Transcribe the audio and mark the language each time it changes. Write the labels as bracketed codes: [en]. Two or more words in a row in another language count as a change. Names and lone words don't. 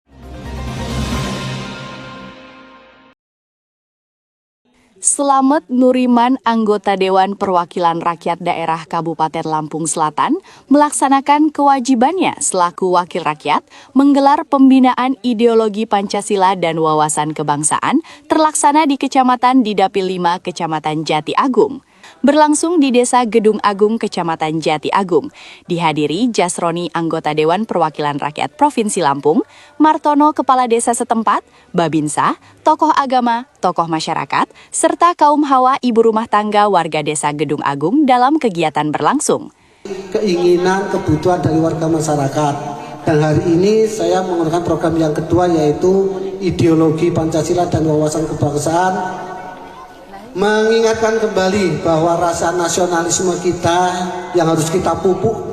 [id] Slamet Nuriman, anggota Dewan Perwakilan Rakyat Daerah Kabupaten Lampung Selatan, melaksanakan kewajibannya selaku wakil rakyat menggelar pembinaan ideologi Pancasila dan wawasan kebangsaan terlaksana di Kecamatan di Dapil 5, Kecamatan Jati Agung. Berlangsung di Desa Gedung Agung, Kecamatan Jati Agung. Dihadiri Jasroni, anggota Dewan Perwakilan Rakyat Provinsi Lampung, Martono, Kepala Desa setempat, Babinsa, tokoh agama, tokoh masyarakat, serta kaum hawa ibu rumah tangga warga Desa Gedung Agung dalam kegiatan berlangsung. Keinginan, kebutuhan dari warga masyarakat. Dan hari ini saya menggunakan program yang kedua, yaitu ideologi Pancasila dan wawasan kebangsaan, mengingatkan kembali bahwa rasa nasionalisme kita yang harus kita pupuk.